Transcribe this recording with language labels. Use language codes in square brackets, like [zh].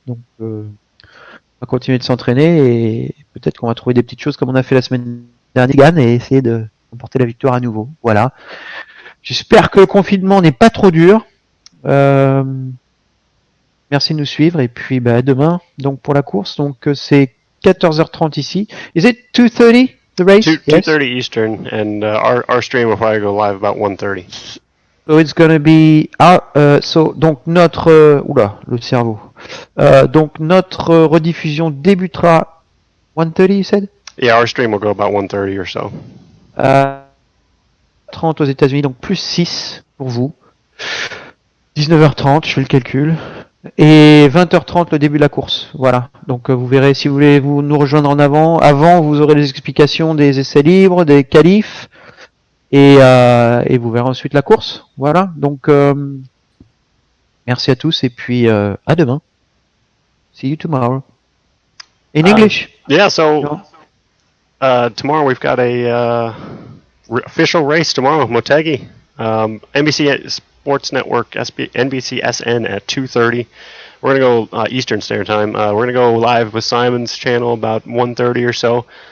[fr] Donc on va continuer de s'entraîner et peut-être qu'on va trouver des petites choses comme on a fait la semaine dernière et essayer de remporter la victoire à nouveau. Voilà. J'espère que le confinement n'est pas trop dur. Merci de nous suivre et puis demain donc pour la course. Donc c'est 14h30 ici. [en] Is it 2:30 the race? 2:30 Eastern, and our stream will probably go live about 1:30. So it's gonna be [fr] donc notre oula le cerveau. Donc notre rediffusion débutera 1:30 [en] you said? Yeah, our stream will go about 1:30 or so. [fr] 30 aux États-Unis, donc plus 6 pour vous. 19h30, je fais le calcul. Et 20h30 le début de la course. Voilà. Donc vous verrez si vous voulez nous rejoindre en avant. Avant, vous aurez les explications des essais libres, des qualifs. Et vous verrez ensuite la course. Voilà. Donc merci à tous et puis à demain. [en] See you tomorrow. In English. Yeah, so tomorrow we've got a official race tomorrow, Motegi. NBC Sports Network, NBC SN at 2:30. We're going to go Eastern Standard Time. We're going to go live with Simon's channel about 1:30 or so.